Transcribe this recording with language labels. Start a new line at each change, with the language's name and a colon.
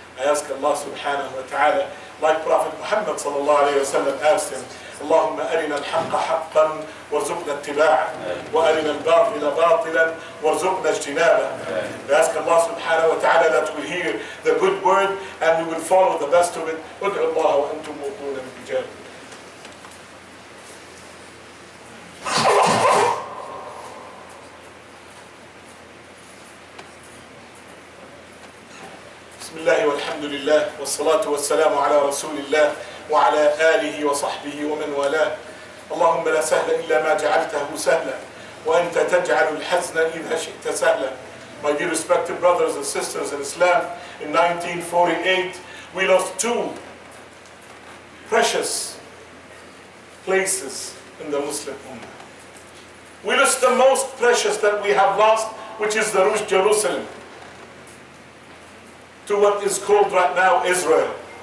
English: I ask Allah subhanahu wa ta'ala, like Prophet Muhammad sallallahu alayhi wa sallam asked him,
Arabic: اللهم أرنا الحق حقا وارزقنا اتباعه وأرنا الباطل باطلا وارزقنا اجتنابه.
English: We ask Allah subhanahu wa ta'ala that we hear the good word and we will follow the best of it.
Arabic: ادعوا الله وأنتم موقنون بالإجابة. بسم الله والحمد لله والصلاة والسلام على رسول الله وعلى آله وصحبه ومن والاه. اللهم لا سهل إلا ما جعلته سهلا وأنت تجعل الحزن إذا شئت سهلا.
English: My dear respected brothers and sisters in Islam, in 1948 we lost two precious places in the Muslim Ummah. We lost the most precious that we have lost, which is the Jerusalem, to what is called right now Israel.